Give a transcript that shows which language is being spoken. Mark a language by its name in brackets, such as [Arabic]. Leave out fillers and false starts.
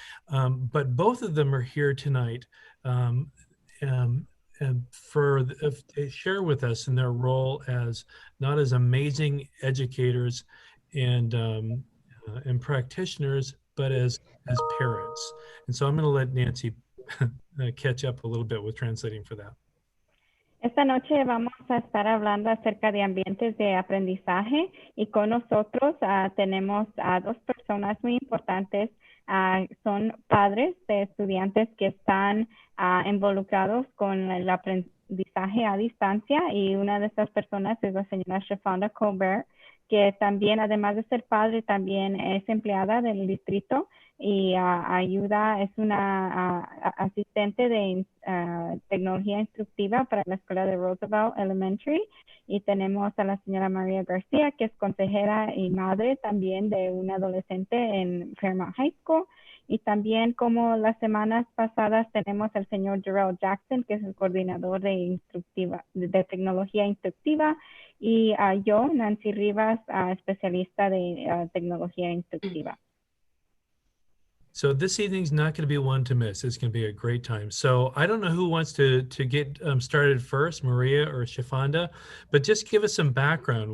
[English] But both of them are here tonight and to share with us in their role as not as amazing educators and practitioners, but as parents. And so I'm going to let Nancy catch up a little bit with translating for that. [Spanish] Esta noche vamos a estar hablando acerca de ambientes de aprendizaje, y con nosotros tenemos a dos personas muy importantes. Son padres de estudiantes que están involucrados con el aprendizaje a distancia, y una de estas personas es la señora Shafanda Colbert, que también, además de ser padre, también es empleada del distrito y es una asistente de tecnología instructiva para la escuela de Roosevelt Elementary. Y tenemos a la señora María García, que es consejera y madre también de un adolescente en Paramount High School. Y también, como las semanas pasadas, tenemos al señor Jarrell Jackson, que es el coordinador de tecnología instructiva, y yo, Nancy Rivas, especialista de tecnología instructiva. [English] So this evening's not going to be one to miss. It's going to be a great time. So I don't know who wants to get started first, Maria or Shafanda, but just give us some background.